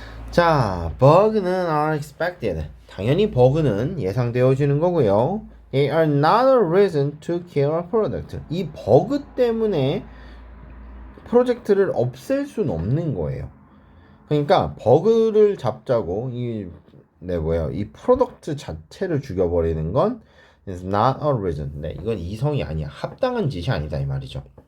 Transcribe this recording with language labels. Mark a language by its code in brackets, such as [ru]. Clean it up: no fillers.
[en] 자, bug는 are expected. [ko] 당연히 버그는 예상되어지는 거고요. [en] They are not a reason to kill a product. [ko] 이 버그 때문에 프로젝트를 없앨 수는 없는 거예요. 그러니까 버그를 잡자고 이 프로덕트 자체를 죽여버리는 건 [en] is not a reason. [ko] 네, 이건 이성이 아니야. 합당한 짓이 아니다 이 말이죠.